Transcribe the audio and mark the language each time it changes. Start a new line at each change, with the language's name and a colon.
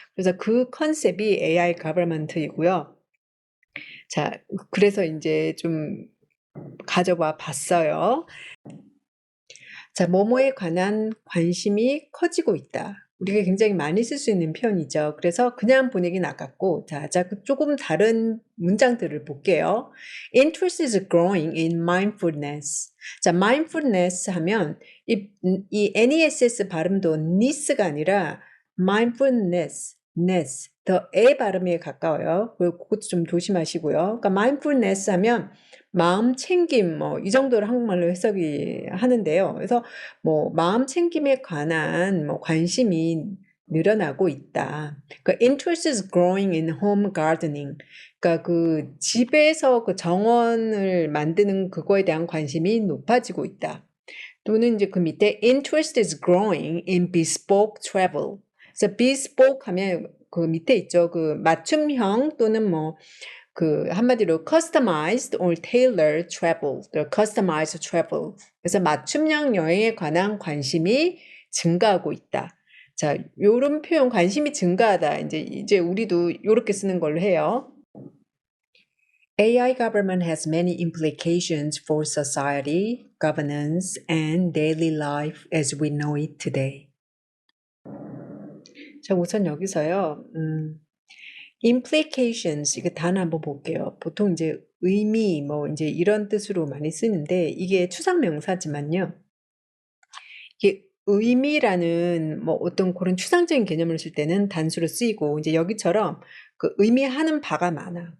Korean: 그래서 그 컨셉이 AI government이고요. 자, 그래서 이제 좀 가져와 봤어요. 자, 뭐뭐에 관한 관심이 커지고 있다. 우리가 굉장히 많이 쓸 수 있는 표현이죠. 그래서 그냥 보내긴 아깝고, 자, 조금 다른 문장들을 볼게요.
English: Interest is growing in mindfulness.
Korean: 자, mindfulness 하면 이 NESS 발음도 ness가 아니라 mindfulness, 더 에 발음에 가까워요. 그것도 좀 조심하시고요. 그러니까 mindfulness 하면 마음 챙김 뭐 이 정도로 한국말로 해석이 하는데요. 그래서 뭐 마음 챙김에 관한 뭐 관심이 늘어나고 있다.
English: 그 interest is growing in home gardening.
Korean: 그러니까 그 집에서 그 정원을 만드는 그거에 대한 관심이 높아지고 있다. 또는 이제 그 밑에
English: interest is growing in bespoke travel.
Korean: 그래서 bespoke 하면 그 밑에 있죠. 그 맞춤형 또는 뭐 그 한마디로
English: customized or tailored travel, customized travel.
Korean: 그래서 맞춤형 여행에 관한 관심이 증가하고 있다. 자, 요런 표현 관심이 증가하다. 이제 우리도 요렇게 쓰는 걸로 해요.
English: AI government has many implications for society, governance, and daily life as we know it today.
Korean: 자, 우선 여기서요. implications 이거 단어 한번 볼게요. 보통 이제 의미 뭐 이제 이런 뜻으로 많이 쓰는데 이게 추상 명사지만요. 이게 의미라는 뭐 어떤 그런 추상적인 개념을 쓸 때는 단수로 쓰이고 이제 여기처럼 그 의미하는 바가 많아.